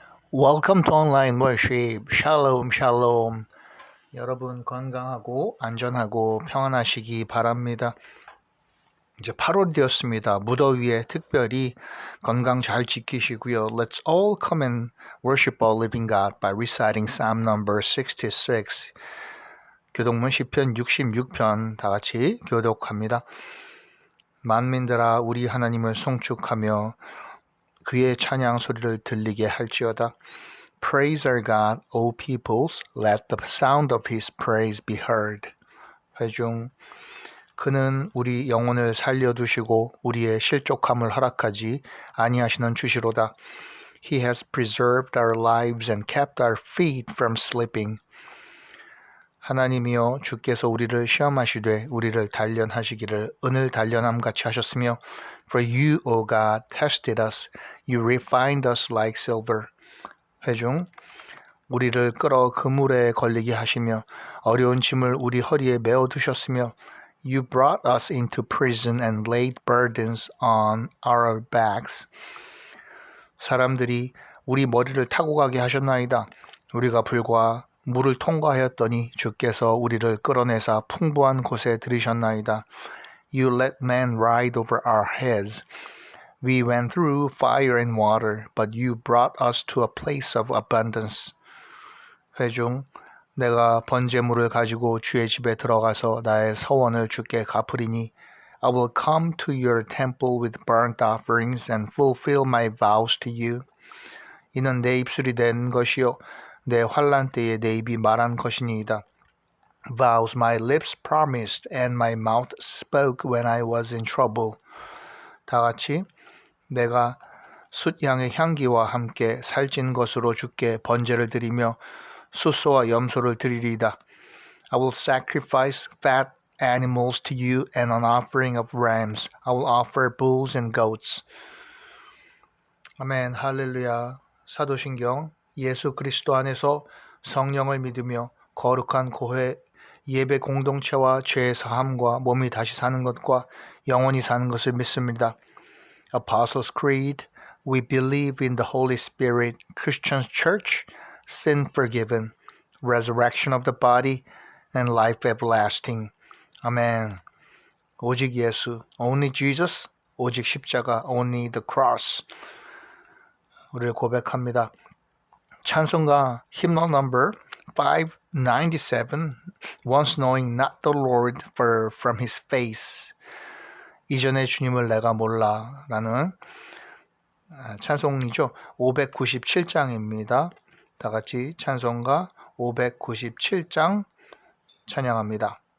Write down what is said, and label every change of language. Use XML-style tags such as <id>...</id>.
<en>Welcome to online worship. Shalom, shalom.</en> <ko>여러분 건강하고 안전하고 평안하시기 바랍니다. 이제 8월이 되었습니다. 무더위에 특별히 건강 잘 지키시고요.</ko> <en>Let's all come and worship our living God by reciting Psalm number 66.</en> <ko>교독문 시편 66편 다 같이 교독합니다. 만민들아 우리 하나님을 송축하며 그의 찬양 소리를 들리게 할지어다.</ko> <en>Praise our God, O peoples, let the sound of his praise be heard.</en> <ko>회중, 그는 우리 영혼을 살려두시고 우리의 실족함을 허락하지 아니하시는 주시로다.</ko> <en>He has preserved our lives and kept our feet from slipping.</en> <ko>하나님이여 주께서 우리를 시험하시되 우리를 단련하시기를 은을 단련함 같이 하셨으며 For you, O God, tested us.</ko> <en>You refined us like silver.</en> <ko>회중, 우리를 끌어 그물에 걸리게 하시며 어려운 짐을 우리 허리에 메어두셨으며 You brought us into prison and laid burdens on our backs. 사람들이 우리 머리를 타고 가게 하셨나이다. 우리가 불과 물을 통과하였더니 주께서 우리를 끌어내사 풍부한 곳에 들이셨나이다.</ko> <en>You let men ride over our heads. We went through fire and water, but you brought us to a place of abundance.</en> <ko>회중, 내가 번제물을 가지고 주의 집에 들어가서 나의 서원을 주께 갚으리니 I will come to your temple with burnt offerings and fulfill my vows to you. 이는 내 입술이 낸 것이요 내 환난 때에 내 입이 말한 것이니이다.</ko> <en>Vows my lips promised and my mouth spoke when I was in trouble.</en> <ko>다 같이 내가 숫양의 향기와 함께 살찐 것으로 주께 번제를 드리며 숫소와 염소를 드리리이다.</ko> <en>I will sacrifice fat animals to you and an offering of rams. I will offer bulls and goats.</en> <ko>아멘, 할렐루야. 사도신경 예수 그리스도 안에서 성령을 믿으며 거룩한 교회 예배 공동체와 죄의 사함과 몸이 다시 사는 것과 영원히 사는 것을 믿습니다.</ko> <en>Apostles' Creed, we believe in the Holy Spirit, Christian Church, sin forgiven, resurrection of the body, and life everlasting.</en> <ko>아멘.</ko> <en>오직 예수, only Jesus, 오직 십자가, only the cross.</en> <ko>우리를 고백합니다.</ko> <en>찬송가 hymnal number 597, Once knowing not the Lord for from his face.</en> <ko>이전에 주님을 내가 몰라 라는 찬송이죠. 597장입니다. 다 같이 찬송가 597장 찬양합니다.</ko>